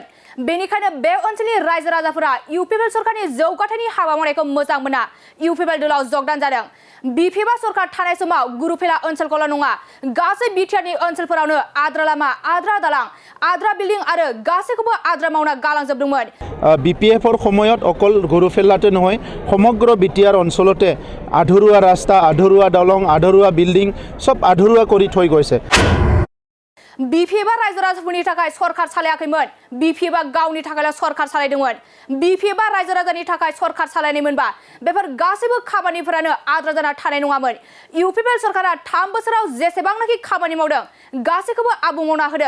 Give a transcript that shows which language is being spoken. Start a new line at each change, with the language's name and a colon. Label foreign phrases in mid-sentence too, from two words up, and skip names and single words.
Bodo: बेनिखायनो बे ओनसोलनि रायजो राजाफोरा UPPL सरकारनि जौगाथायनि हाबा मावनायखौ मोजां मोना UPPL दलाव जगदान जादों। BPF सरकार थानाय समाव गुरुफेला ओनसोलखौल' नङा गासै बिटिआरनि ओनसोलफोरावनो आद्रा लामा, आद्रा दालां, आद्रा बिल्डिं आरो गासैखौबो आद्रा मावना गालांजोबदोंमोन।
Assamese: BPFৰ সময়ত অকল গুৰুফেলাতে নহয় সমগ্ৰ বিটিআৰ অঞ্চলতে আধৰুৱা ৰাস্তা, আধৰুৱা দলং, আধৰুৱা বিল্ডিং সব আধৰুৱা কৰি থৈ গৈছে।
Bodo: BPF रायजो राजाफोरनि थाखाय सरकार सालायाखैमोन। BPF गावनि थाखायल' सरकार सालायदोंमोन। BPF रायजो राजानि थाखाय सरकार सालायनायमोनबा बेफोर गासैबो खामानिफोरानो आद्रा जाना थानाय नङामोन। UPPL सरकारा 3 बोसोराव जेसेबांनाखि खामानि मावदों गासैखौबो आबुं मावना होदों।